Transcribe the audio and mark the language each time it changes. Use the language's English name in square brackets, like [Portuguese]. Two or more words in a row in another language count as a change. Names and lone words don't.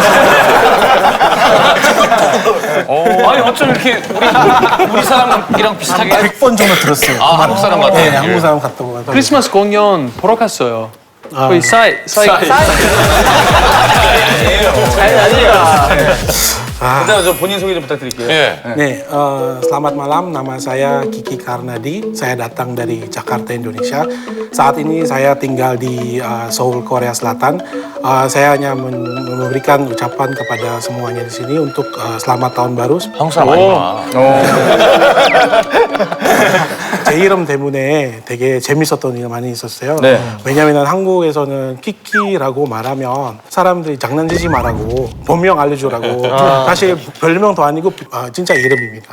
[Korean] 아니 어쩜 이렇게 우리 사람이랑 비슷하게 100번 정도 들었어요. 한국 사람 같아요. 네, 한국 사람 같다고 하더라고요. 크리스마스 공연 보러 갔어요. 거기 사이. 일단 저 본인 소개 좀 부탁드릴게요. 네, [Indonesian] selamat malam. Nama saya Kiki Karnadi. Saya datang dari Jakarta, Indonesia. Saat ini saya tinggal di Seoul, Korea Selatan. Saya hanya memberikan ucapan kepada semuanya di sini untuk selamat tahun baru. [Korean] 한국 사람 아니구나. 제 이름 때문에 되게 재밌었던 일이 많이 있었어요. 네. 왜냐면 한국에서는 키키라고 말하면 사람들이 장난치지 말라고 본명 알려주라고. 사실 별명도 아니고 진짜 이름입니다.